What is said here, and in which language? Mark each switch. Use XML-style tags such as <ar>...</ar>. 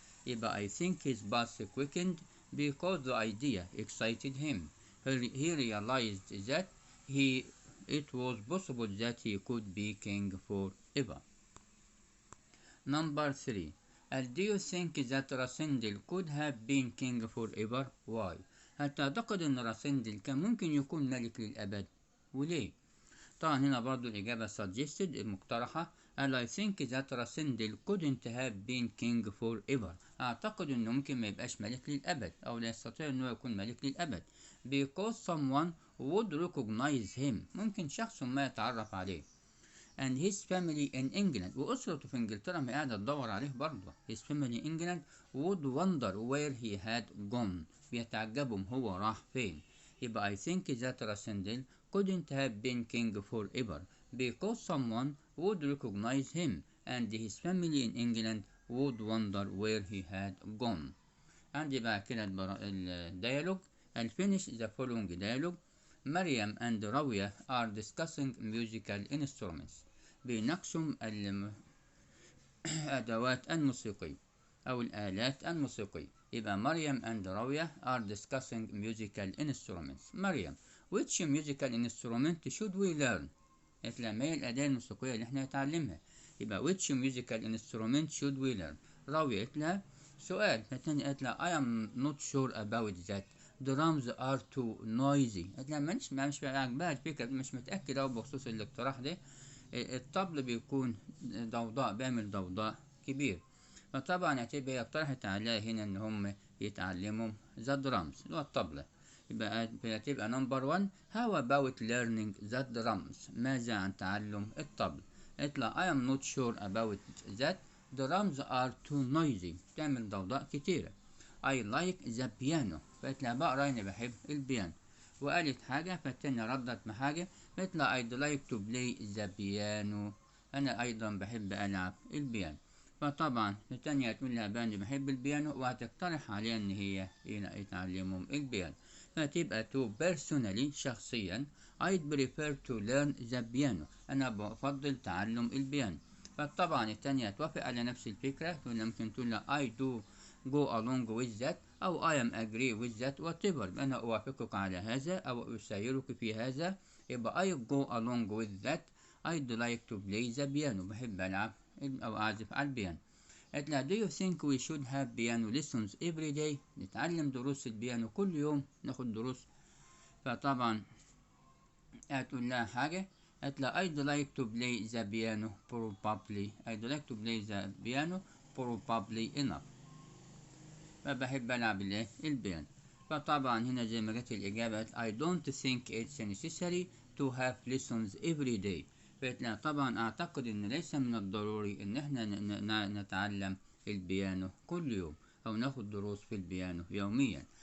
<en>يبقى I think his pulse quickened because the idea excited him. he realized that it was possible that he could be king forever. Number 3. Do you think that Rasindel could have been king forever?</en> <ar>Why؟ هل تعتقد ان راسندل كان ممكن يكون ملك للأبد؟ وليه؟ طبعا هنا برضو الإجابة suggested المقترحة</ar> <en>I think that Rasindel couldn't have been king forever،</en> <ar>أعتقد إنه ممكن ما يبقاش ملك للأبد أو لا يستطيع إنه يكون ملك للأبد</ar> <en>because someone would recognize him،</en> <ar>ممكن شخص ما يتعرف عليه</ar> <en>and his family in England،</en> <ar>وأسرته في إنجلترا ما قاعدة تدور عليه برضه.</ar> <en>his family in England would wonder where he had gone،</en> <ar>بيتعجبهم هو راح فين.</ar> <en>يبقى I think that Rasindel couldn't have been king forever because someone would recognize him and his family in England would wonder where he had gone.</en> <ar>عندي بقى كده الديالوج</ar> <en>finish the following dialogue. مريم and راوية are discussing musical instruments.</en> <ar>بيناقشوا الأدوات الموسيقية أو الآلات الموسيقية.</ar> <en>يبقى مريم and راوية are discussing musical instruments. مريم which musical instrument should we learn؟</en> <ar>قالت لها ما هي الأداة الموسيقية اللي احنا نتعلمها؟</ar> <en>يبقى which musical instrument should we learn؟</en> <ar>راوية قالت لها سؤال، فالتانية قالت لها</ar> <en>I am not sure about that. drums are too noisy.</en> <ar>قالت لها مش عاجباها الفكرة، مش متأكد أوي بخصوص الاقتراح ده. الطبل بيكون ضوضاء، بيعمل ضوضاء كبير. فطبعا هتبقى اقترحت عليها هنا ان هم يتعلموا ذا درامز اللي هو الطبلة. يبقى هتبقى نمبر 1</ar> <en>how about learning the drums؟</en> <ar>ماذا عن تعلم الطبل؟ قالت لها</ar> <en>I am not sure about that. drums are too noisy.</en> <ar>بتعمل ضوضاء كتيرة.</ar> <en>I like the piano.</en> <ar>فقالت لها بقرا اني بحب البيانو. وقالت حاجة فالتانية ردت بحاجة، قالت لها</ar> <en>I'd like to play the piano.</en> <ar>أنا أيضا بحب ألعب البيانو. فطبعا التانية تقول لها باني بحب البيانو، وهتقترح عليها إن هي يتعلموا البيانو.</ar> <en>فتبقى to personally شخصيا I'd prefer to learn the piano.</en> <ar>أنا بفضل تعلم البيانو. فطبعا التانية توافق على نفس الفكرة، ممكن تقول لها</ar> <en>I do go along with that</en> <ar>أو</ar> <en>I am agree with that whatever.</en> <ar>أنا أوافقك على هذا أو أسايرك في هذا.</ar> <en>يبقى I go along with that. I'd like to play the piano.</en> <ar>بحب ألعب أو أعزف على البيانو.</ar> <en>قالت لها do you think we should have piano lessons every day؟</en> <ar>نتعلم دروس البيانو كل يوم، ناخد دروس. فطبعا هتقول لها حاجة، قالت لها</ar> <en>I'd like to play the piano probably. I'd like to play the piano probably enough.</en> <ar>فبحب ألعب البيانو. فطبعا هنا زي ما جت الإجابة</ar> <en>I don't think it's necessary to have lessons every day.</en> <ar>فقلت لها طبعا أعتقد إن ليس من الضروري إن إحنا نتعلم البيانو كل يوم أو ناخد دروس في البيانو يوميا.</ar>